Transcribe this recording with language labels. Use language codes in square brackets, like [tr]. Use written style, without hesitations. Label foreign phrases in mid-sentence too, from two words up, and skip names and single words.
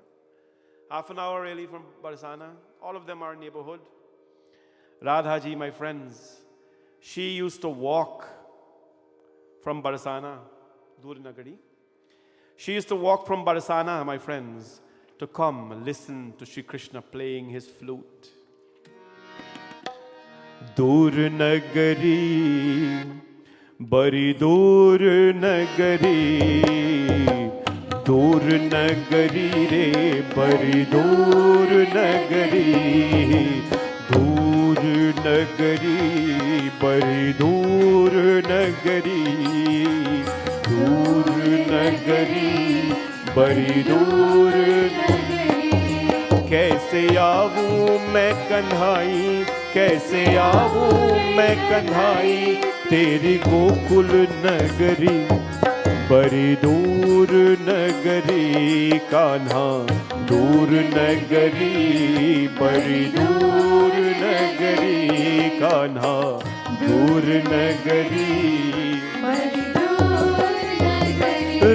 [en] Half an hour really from Barsana. All of them are neighborhood. Radha ji, my friends, she used to walk from Barsana, Durnagari. She used to walk from Barsana, my friends, to come listen to Shri Krishna playing his flute. [hi] दूरनगरी, बड़ी दूर नगरी, दूर नगरी रे, बड़ी दूर नगरी, दूर नगरी, बड़ी दूर नगरी, दूर नगरी, बड़ी दूर नगरी. कैसे आऊं मैं कन्हाई, कैसे आऊं मैं कन्हाई, तेरी गोकुल नगरी, बड़ी दूर नगरी, कान्हा दूर नगरी, बड़ी दूर नगरी, कान्हा दूर नगरी, बड़ी दूर नगरी।